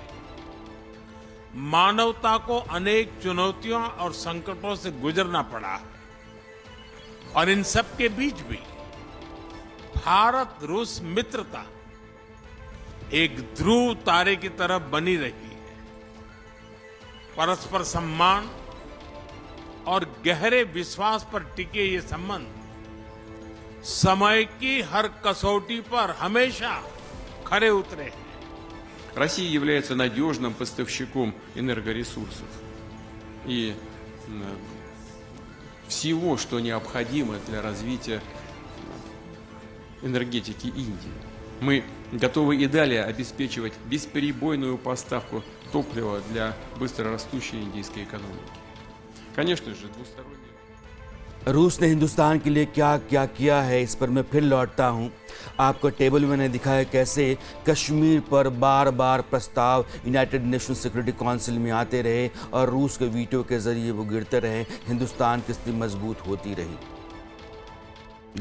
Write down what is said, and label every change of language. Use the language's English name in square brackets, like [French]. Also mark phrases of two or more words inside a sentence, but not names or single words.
[Hindi] मानवता को अनेक चुनौतियों और संकटों से गुजरना पड़ा, और इन सब के बीच भी भारत रूस मित्रता एक ध्रुव तारे की तरह बनी रही है। परस्पर सम्मान और गहरे विश्वास पर टिके ये संबंध समय की हर कसौटी पर हमेशा खरे उतरे हैं। [Russian] Россия является надежным поставщиком энергоресурсов и всего, что необходимо для развития энергетики Индии. Мы готовы и далее обеспечивать бесперебойную поставку топлива для быстрорастущей индийской экономики. Конечно же, двусторонние... [Hindi] रूस ने हिंदुस्तान के लिए क्या क्या किया है, इस पर मैं फिर लौटता हूँ। आपको टेबल में मैंने दिखाया कैसे कश्मीर पर बार बार प्रस्ताव यूनाइटेड नेशन सिक्योरिटी काउंसिल में आते रहे और रूस के वीटो के जरिए वो गिरते रहे। हिंदुस्तान की स्थिति मजबूत होती रही।